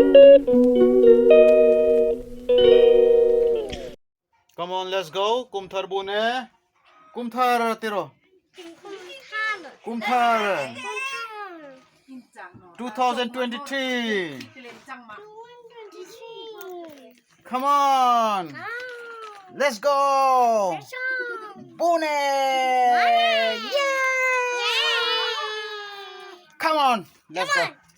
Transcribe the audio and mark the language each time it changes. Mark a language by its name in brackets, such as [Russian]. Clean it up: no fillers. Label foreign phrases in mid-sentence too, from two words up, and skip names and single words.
[English] Come on, let's go. Kumthar bune. Kumthar tiro. Kumthar. 2023. Come on. Let's go. Bune. Come on. Let's go.